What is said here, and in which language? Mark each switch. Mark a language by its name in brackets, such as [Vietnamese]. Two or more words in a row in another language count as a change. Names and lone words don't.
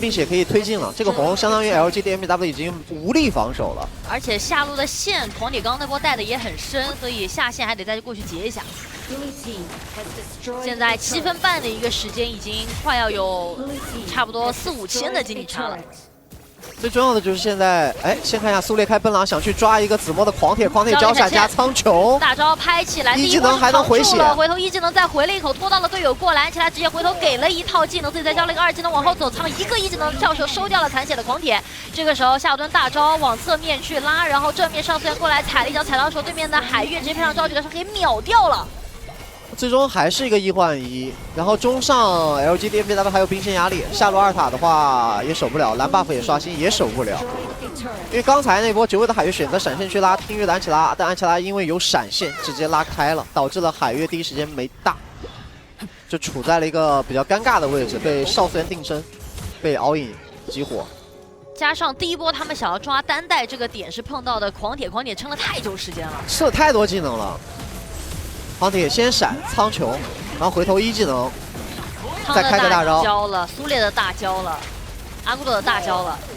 [Chinese] 並且可以推進了。這個紅相當於 LGD NBW 已經無力防守了。而且下路的線，狂鐵剛那波帶的也很深，所以下線還得再過去截一下。現在7分半的一個時間，已經快要有差不多4、5千的經濟差了。最重要的就是現在，先看一下蘇烈開奔狼，想去抓一個子墨的狂鐵交閃加蒼穹，大招拍起來，一技能還能回血，回頭一技能再回了一口，拖到了隊友過来，起来直接回头給了一套技能，自己再交了一個2技能往後走，倉一個1技能跳射收掉了殘血的狂鐵。這個時候夏侯惇大招往側面去拉，然後正面少司源過來踩了一腳，踩到手對面的海月直接配上召集的時候給秒掉了。最終還是一個1換1，然後中上 LGD NBW 還有兵線壓力，下路2塔的話也守不了，藍 buff 也刷新也守不了，因為剛才那波9位的海月選擇閃現去拉聽月的安琪拉，但安琪拉因為有閃現直接拉開了，導致了海月第一時間沒大，就處在了一個比較尷尬的位置，被少司源定身，被敖影激活。加上第一波他們想要抓单帶這個點是碰到的狂鐵撐了太久時間了，吃了太多技能了。狂鐵先閃蒼穹，然后回頭一技能，再開個大招。交了蘇烈的大招了，阿古朵的大招了。